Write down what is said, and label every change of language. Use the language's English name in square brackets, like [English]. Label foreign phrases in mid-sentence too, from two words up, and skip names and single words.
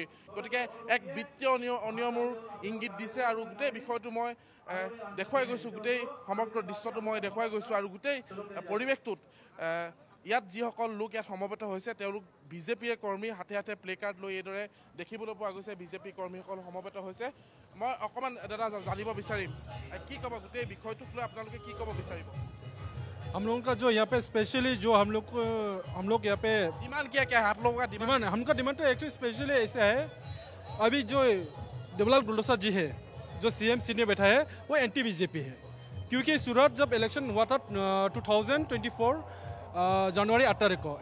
[Assamese] গতিকে এক বিত্তীয় অনিয়মৰ ইংগিত দিছে আৰু গোটেই বিষয়টো মই দেখুৱাই গৈছোঁ গোটেই সমগ্ৰ দৃশ্যটো মই দেখুৱাই গৈছোঁ আৰু গোটেই পৰিৱেশটোত ইয়াত যিসকল লোক ইয়াত সমবেত হৈছে তেওঁলোক বিজেপিৰ কৰ্মী হাতে হাতে প্লে কাৰ্ড লৈ এইদৰে দেখিবলৈ পোৱা গৈছে বিজেপি কৰ্মীসকল সমবেত হৈছে মই অকণমান দাদা জানিব বিচাৰিম কি ক'ব গোটেই বিষয়টোক লৈ আপোনালোকে কি ক'ব বিচাৰিব [Hindi] हम लोगों का जो यहाँ पे स्पेशली जो हम लोग यहाँ पे डिमांड क्या है आप लोगों का डिमांड हमका डिमांड तो एक्चुअली स्पेशली ऐसा है अभी जो देवलाल गार्लुछा जी है जो सीएम सीट में बैठा है वो एंटी बीजेपी है क्योंकि सूरत जब इलेक्शन हुआ था 2024 जनवरी 8 तारीख को